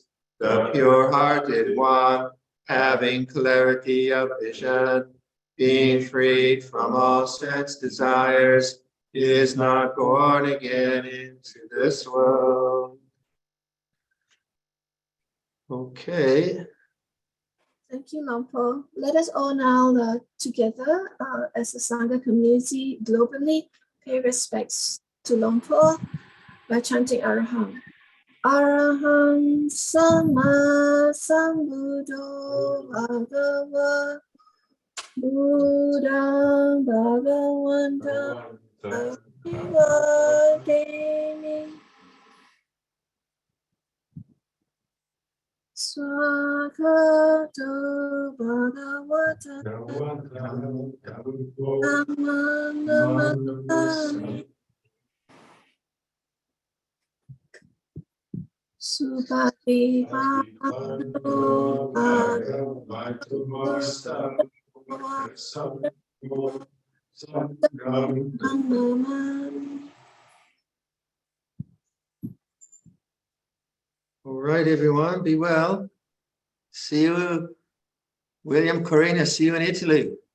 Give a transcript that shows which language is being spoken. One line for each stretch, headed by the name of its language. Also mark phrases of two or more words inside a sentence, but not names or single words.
English: The pure-hearted one, having clarity of vision, being freed from all sense desires, is not born again into this world. Okay. Thank you, Luang Por. Let us all now together as a Sangha community globally pay respects to Luang Por by chanting Araham.
Pali: Araham Sama Sambuddho Bhagava Buddham Bhagavantam Abhivademi Swakato Bhagavata Dhammam Namaskami Subhadivado
English: All right, everyone, be well. See you, William, Corina, see you in Italy.